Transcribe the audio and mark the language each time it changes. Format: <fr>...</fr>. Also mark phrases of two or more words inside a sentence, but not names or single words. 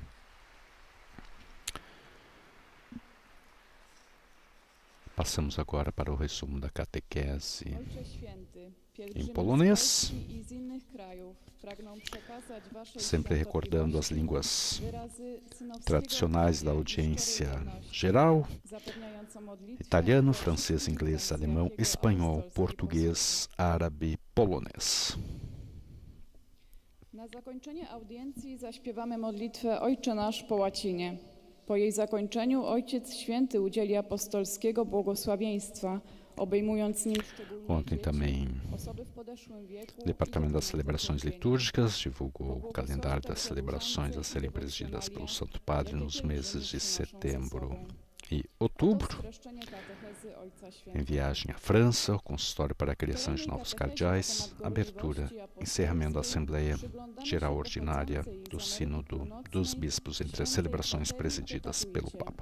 <pt>Passamos agora para o resumo da catequese em polonês, sempre recordando as línguas tradicionais da audiência geral: italiano, francês, inglês, alemão, espanhol, português, árabe, polonês.</pt> <pl>Na zakończenie audiencji zaśpiewamy modlitwę Ojcze Nasz po łacinie. Po jej zakończeniu Ojciec Święty udzieli apostolskiego błogosławieństwa, obejmując nim</pl> <pt>Ontem também o Departamento das Celebrações Litúrgicas divulgou o calendário das celebrações a serem presididas pelo Santo Padre nos meses de setembro e outubro. Em viagem à França, o consistório para a criação de novos cardeais, abertura, encerramento da Assembleia Geral Ordinária do Sínodo dos Bispos entre as celebrações presididas pelo Papa.</pt>